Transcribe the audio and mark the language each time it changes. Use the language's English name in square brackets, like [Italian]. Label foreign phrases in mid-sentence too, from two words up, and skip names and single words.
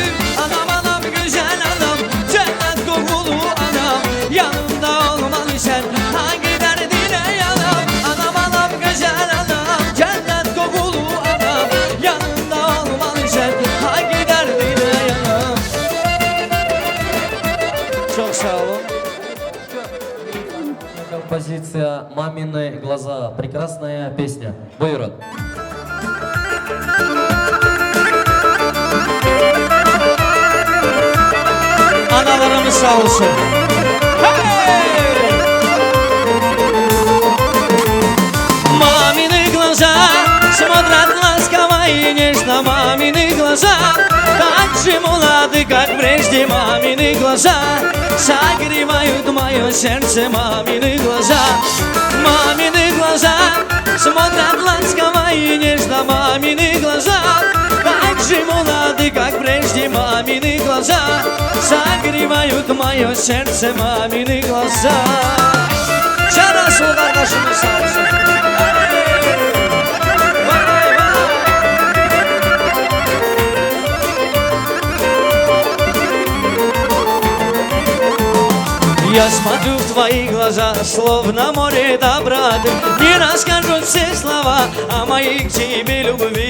[Turkish] Anam anam güzel anam, cennet kokulu anam, yanımda olmalı sen, hangi derdine yanam. Anam anam güzel anam, cennet kokulu anam, yanımda olmalı sen, hangi derdine yanam. Çok sağ olun. [Russian] Композиция «Мамины глаза». Прекрасная песня. [Turkish] Buyurun. Analarımız sağ olsun. Hey! [Russian] Мамины глаза смотрят ласково и нежно. Мамины глаза так же молоды, как прежде. Мамины глаза согревают мое сердце. Мамины глаза, мамины глаза смотрят ласково и нежно. Мамины глаза так же молоды, как прежде. Мамины глаза согревают мое сердце. Мамины глаза. [Turkish] Жарасыл kardeşimiz sağ olsun. [Russian] Я смотрю в твои глаза, словно море доброты. Не расскажут все слова о моей к тебе любви.